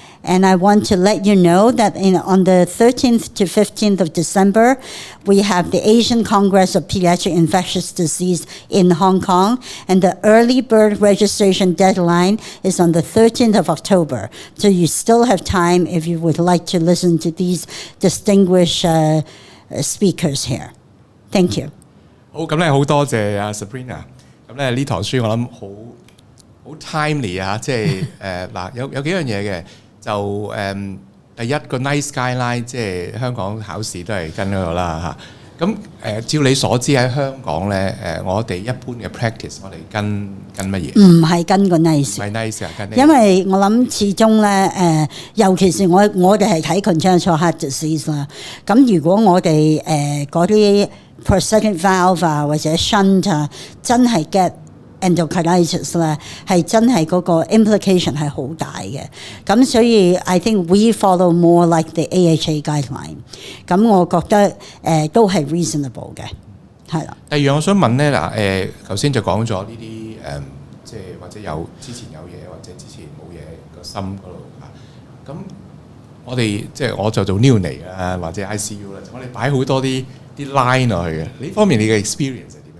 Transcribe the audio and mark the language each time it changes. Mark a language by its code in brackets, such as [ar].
[en] And I want to let you know that on the 13th to 15th of December, we have the Asian Congress of Pediatric Infectious Disease in Hong Kong. And the early bird registration deadline is on the 13th of October. So you still have time if you would like to listen to these distinguished speakers here. Thank you. [yue] 好，咁咧好多謝阿 Sabrina。咁咧呢堂書我諗好 timely 啊，即係嗱有幾樣嘢嘅。就第一個 nice guideline 即係香港考試都係跟嗰個啦嚇。咁照你所知喺香港咧我哋一般嘅 practice 我哋跟乜嘢？唔係跟個 nice， 唔係 nice 啊，跟因為我諗始終咧尤其是我哋係睇 congenital heart disease 啦。咁如果我哋嗰啲 prosthetic valve 啊或者 shunt 啊真係 get endocarditis 咧係真係嗰個 implication 係好大嘅，咁所以 [en] I think we follow more like the AHA guideline。 [yue] 咁我覺得都係 reasonable 嘅，係啦。第二樣我想問咧嗱頭先就講咗呢啲即係或者有之前有嘢或者之前冇嘢個心嗰度嚇，咁我哋即係我就做 neonate 啦或者 ICU 啦，我哋擺好多啲 line 落去嘅，呢方面你嘅 experience？